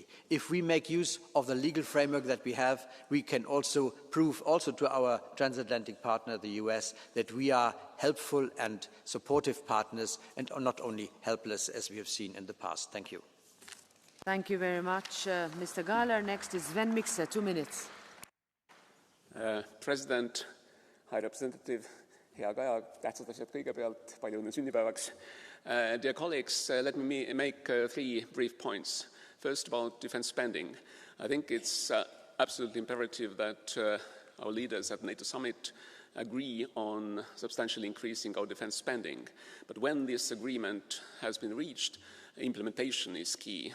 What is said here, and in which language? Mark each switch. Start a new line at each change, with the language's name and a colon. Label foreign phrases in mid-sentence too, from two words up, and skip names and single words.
English: If we make use of the legal framework that we have, we can also prove also to our transatlantic partner, the US, that we are helpful and supportive partners and are not only helpless as we have seen in the past. Thank you. Thank you very much, Mr. Galler. Next is Sven Mikser, 2 minutes. President, High Representative,
Estonian: hea Kaja, tähtsad asjad kõigepealt, palju õnne sünnipäevaks.
English: Dear colleagues, let me make 3 brief points. First, about defense spending. I think it's absolutely imperative that our leaders at NATO summit agree on substantially increasing our defense spending. But when this agreement has been reached, implementation is key.